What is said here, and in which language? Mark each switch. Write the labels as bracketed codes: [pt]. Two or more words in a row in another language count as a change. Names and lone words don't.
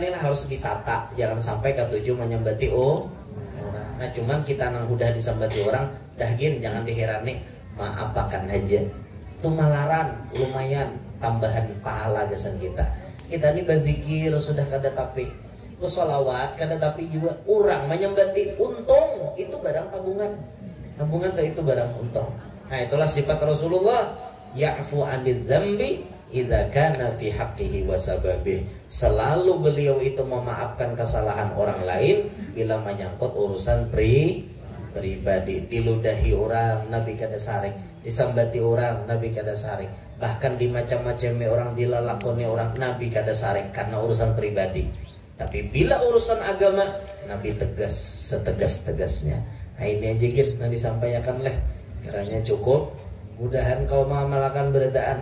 [bjn] nih harus ditata jangan sampai ketujuh menyambati nah cuman kita nang udah disambati orang dahgin jangan diherani maapakan aja tuh malaran lumayan tambahan pahala gesan kita ini berzikir sudah kada tapi bersolawat kada tapi juga orang menyembati untung itu barang tabungan tuh itu barang untung. Nah itulah sifat Rasulullah [ar] ya'fu 'anil dzambi idza kana fi haqqihi wa sababih [bjn] selalu beliau itu memaafkan kesalahan orang lain bila menyangkut urusan pribadi diludahi orang Nabi kada saring disambati orang Nabi kada saring bahkan di macam-macam orang dilalakoni orang Nabi kada saring karena urusan pribadi tapi bila urusan agama Nabi tegas setegas-tegasnya. Nah ini aja gitu yang disampaikan leh kiranya cukup mudahan kau mengamalkan beradaan.